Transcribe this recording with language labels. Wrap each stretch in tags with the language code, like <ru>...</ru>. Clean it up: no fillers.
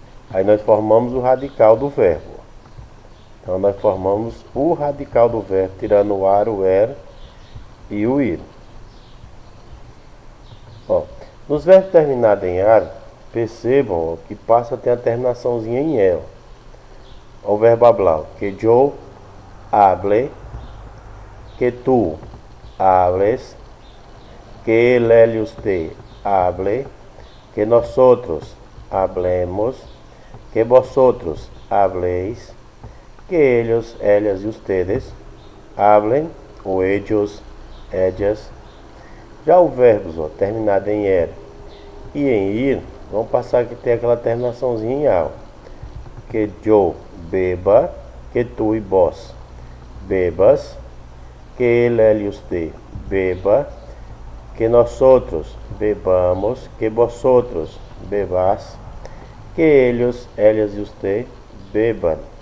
<pt>Aí nós formamos o radical do verbo. Então nós formamos o radical do verbo, tirando o ar, o er e o ir. Ó, nos verbos terminados em ar, percebam que passa a ter a terminaçãozinha em el.</pt> <es>O verbo hablar, que yo hable, que tú hables, que él y usted hable, que nosotros hablemos, que vosotros habléis, que ellos, ellas y ustedes hablen,</es> <pt>ou</pt> <es>ellos, ellas.</es> <pt>Já o verbos terminado em er e em ir, vão passar a ter aquela terminaçãozinha em al.</pt> <es>Que yo beba, que tú y vos bebas, que él y usted beba, que nosotros bebamos, que vosotros bebas, que ellos, ellas y usted beban.</es>